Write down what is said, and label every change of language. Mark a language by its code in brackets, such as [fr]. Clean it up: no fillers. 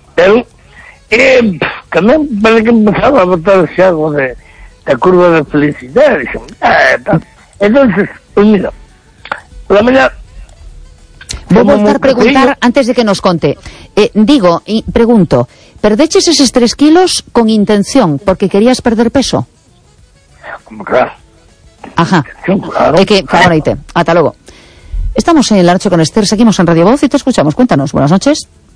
[gl] Pero, tamén parece que empezaba a botar xa algo de curva de felicidade. [es] Entonces, pues mira, la mañana... [gl] Vou voltar a preguntar antes de que nos conte. Pregunto, ¿perdeches esos 3 kilos con intención? ¿Porque querías perder peso? Claro. Ajá. Claro. [es] Claro. Hasta luego. Estamos en la noche con Esther, seguimos en Radio Voz y te escuchamos. Cuéntanos, buenas noches.